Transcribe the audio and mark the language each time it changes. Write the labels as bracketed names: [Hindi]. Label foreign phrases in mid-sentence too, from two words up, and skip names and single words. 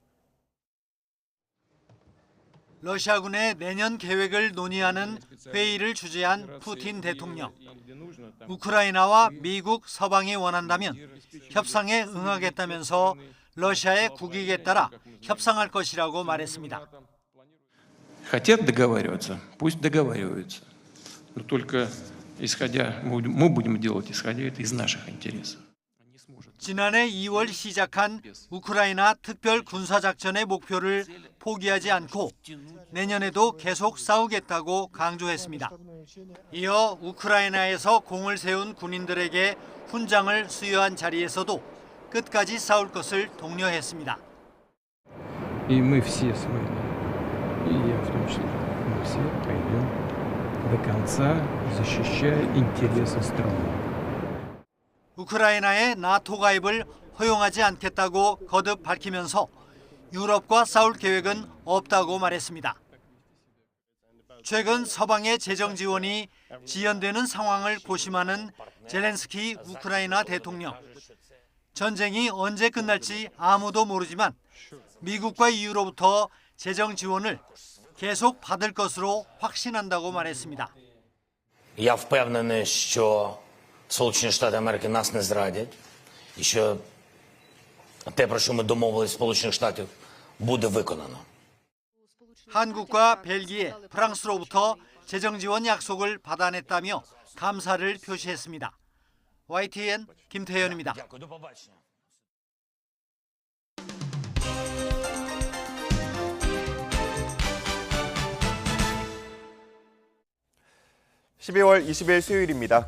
[Korean] 러시아군의 내년 계획을 논의하는 회의를 주재한 푸틴 대통령. 우크라이나와 미국, 서방이 원한다면 협상에 응하겠다면서 러시아의 국익에 따라 협상할 것이라고 말했습니다. [Russian] Хотят договариваться, пусть договариваются. Но только мы будем делать, исходя из наших интересов. [Korean] 지난해 2월 시작한 우크라이나 특별 군사작전의 목표를 포기하지 않고 내년에도 계속 싸우겠다고 강조했습니다. 이어 우크라이나에서 공을 세운 군인들에게 훈장을 수여한 자리에서도 끝까지 싸울 것을 독려했습니다. [Russian] И мы все с вами, и я в том числе, мы все пойдем до конца, защищая интересы страны. [Korean] 우크라이나의 나토 가입을 허용하지 않겠다고 거듭 밝히면서 유럽과 싸울 계획은 없다고 말했습니다. 최근 서방의 재정 지원이 지연되는 상황을 고심하는 젤렌스키 우크라이나 대통령. 전쟁이 언제 끝날지 아무도 모르지만 미국과 EU로부터 재정 지원을 계속 받을 것으로 확신한다고 말했습니다. [Ukrainian] Я впевнений, що Сполучені Штати Америки нас не зрадять, і що те, про що ми домовились з Сполучених Штатів, буде виконано. [Korean] 한국과 벨기에, 프랑스로부터 재정 지원 약속을 받아냈다며 감사를 표시했습니다. YTN 김태현입니다. (12월 20일) 수요일입니다.